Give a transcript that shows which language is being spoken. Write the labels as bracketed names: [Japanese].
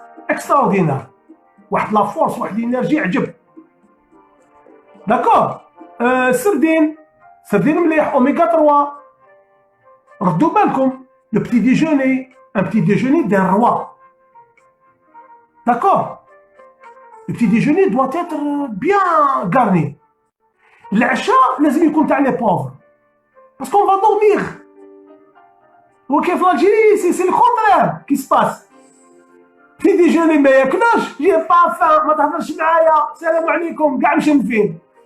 [Arabic] اكستراوردينار واحد لا فورس واحد الانرجي عجب داكور سردين مليح اوميغا 3 ردوا بالكم [French] le petit déjeuner, un petit déjeuner d'un roi. D'accord? Le petit déjeuner doit être bien garni. L'achat, [Arabic] لازم يكون تاع [French] les pauvres. Parce qu'on va dormir. Ok, en Algérie, c'est le contraire qui se passe. Petit déjeuner [Arabic] ما ياكلوش, [French] j'ai pas faim, [Arabic] ما تهضرش معايا, السلام عليكم, كاع مشنفين.